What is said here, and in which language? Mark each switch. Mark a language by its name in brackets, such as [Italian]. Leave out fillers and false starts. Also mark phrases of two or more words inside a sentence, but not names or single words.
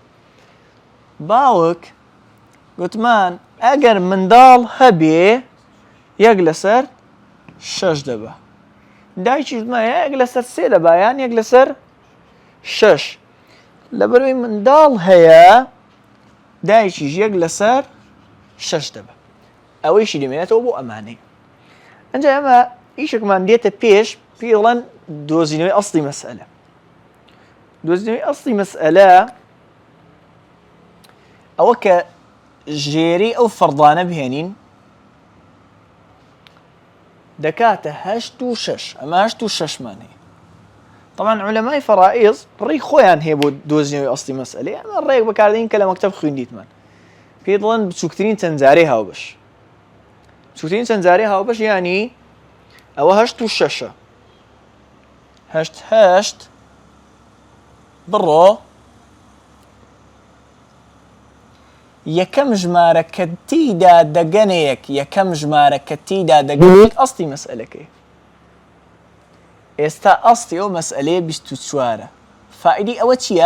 [Central Kurdish] باوک گوتمان ئەگەر منداڵ هەبێ یەک لەسەر 6 دەبا دایکی گوتمان یەک لەسەر 3 دەبا یان یەک لەسەر 6 لەبەرەوەی منداڵ هەیە دایکیش یەک لەسەر 6 دەبە ئەوەیشی دەمێنێتەوە بۆ ئەمانەی ئەنجا ئەمە ئیشێکمان دێتە پێش پێی دەڵێن دۆزینەوەی ئەسڵی مەسئەلە دۆزینەوەی ئەسڵی مەسئەلە ئەوە کە ژێرەی ئەو فەردانە بهێنین دەکاتە 8 و 6 ئەمە 8 و 6مان هەیە [Arabic] طبعا علماء فرائض [Central Kurdish] ڕێی خۆیان هەیە بۆ دۆزینەوەی ئەسڵی مەسئلەی ئەمە ڕێک بەکاردێنین کە لە مەکتەب خوێندیتمان پێی دەڵێن بچووکترین چەندجارەی هاوبەش بچووکترین چەندجارەی هاوبەش یانی ئەوە 8 و 6 8 بڕۆ یەکەم ژمارە کە تیدا دەگەنێک یەکەم ژمارە کە تیدا دەگەنێک ئەسڵی مەسئلەکەی ئێستا ئەسڵی ئەو مەسئلەیە 24 فائیدەی ئەوە چییە؟